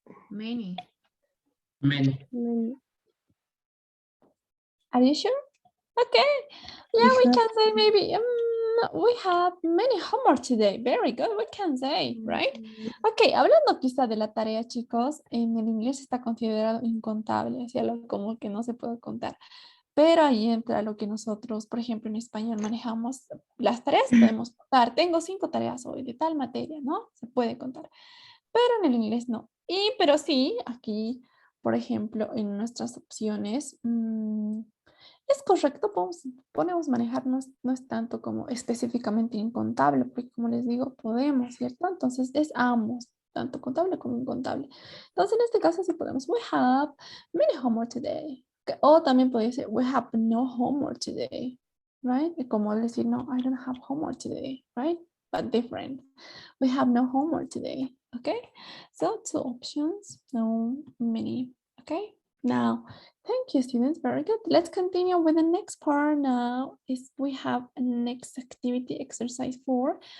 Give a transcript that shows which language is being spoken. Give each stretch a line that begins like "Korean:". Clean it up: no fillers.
English: Many. Are you sure? Okay. Yeah, we can say maybe We have many homework today. Very good, we can say, right?
Spanish: Ok, hablando quizá de la tarea, chicos, en el inglés está considerado incontable, así algo como que no se puede contar. Pero ahí entra lo que nosotros, por ejemplo, en español manejamos las tareas, podemos contar. Tengo 5 tareas hoy de tal materia, ¿no? Se puede contar. Pero en el inglés no. Pero sí, aquí, por ejemplo, en nuestras opciones, es correcto, podemos manejar, no es tanto como específicamente incontable, porque como les digo, podemos, ¿cierto? Entonces es ambos, tanto contable como incontable. Entonces en este caso sí podemos,
English: we have many homework today.
Spanish: O también podría decir,
English: we have no homework today,
Spanish: right? Como decir,
English: no, I don't have homework today, right? But different. We have no homework today, okay? So 2 options, no many, okay? Now, thank you, students. Very good. Let's continue with the next part now. Is we have a next activity, exercise 4.